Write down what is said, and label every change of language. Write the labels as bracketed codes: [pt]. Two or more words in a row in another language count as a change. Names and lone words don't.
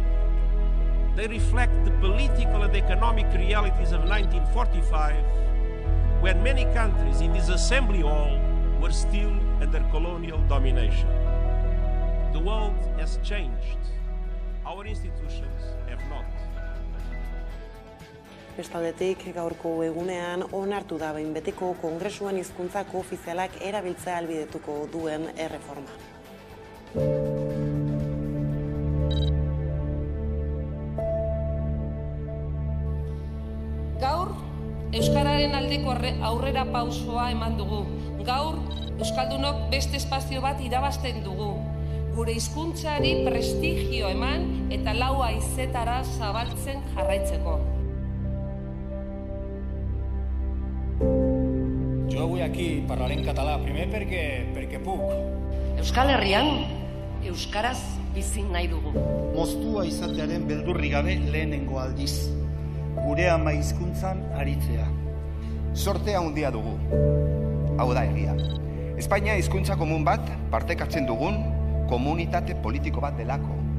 [en] They reflect the political and economic realities of 1945, when many countries in this assembly hall were still under colonial domination. The world has changed. Our institutions have not. [eu] Bestaldetik, gaurko egunean onartu da behin betiko Kongresuan hizkuntzako ofizialak erabiltzea ahalbidetuko duen erreforma. aldeko aurrera pausoa eman dugu. Gaur, euskaldunok beste espazio bat irabazten dugu. Gure hizkuntzari prestigio eman eta 4 haizetara zabaltzen jarraitzeko. [ca] Jo avui aquí parlaré en català, primer perquè puc. [eu] Euskal Herrian, euskaraz bizi nahi dugu. Moztua izatearen beldurri gabe lehenengo aldiz. Gure ama hizkuntzan aritzea. Sorte handia dugu. Hau da egia. Espainia hizkuntza komun bat partekatzen dugun komunitate politiko bat delako.